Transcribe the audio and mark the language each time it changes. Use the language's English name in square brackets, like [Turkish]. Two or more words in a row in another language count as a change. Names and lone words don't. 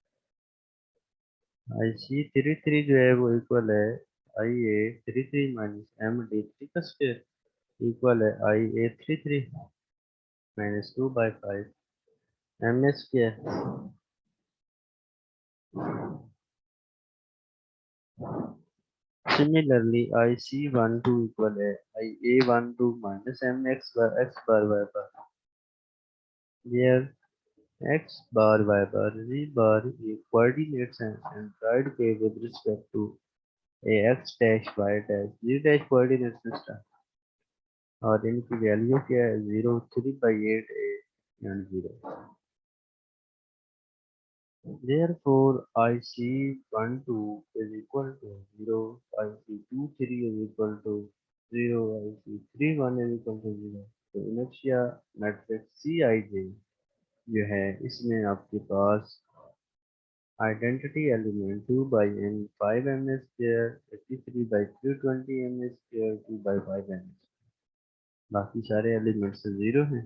[Hindi] IC33 जो है वो इक्वल है IA33 माइनस MD3 का स्क्वायर इक्वल है IA33 [English] minus 2/5 m square. Similarly, IC12 equal है IA12 minus MX bar x bar y bar, where x bar y bar z bar ये coordinates हैं centroid के with respect to a x dash y dash z dash coordinate system [Hindi] और इनकी वैल्यू क्या है [English] 0 3/8 a and 0। Therefore, IC12 is equal to 0, IC23 is equal to 0, IC31 is equal to 0। [Hindi] तो [English] inertia matrix [Hindi] CIJ जो है इसमें आपके पास [English] identity element [Hindi] 2/n 5 [English] m square [Hindi] 83/320 [English] m square [Hindi] 2/5 m, बाकी सारे एलिमेंट्स 0 हैं।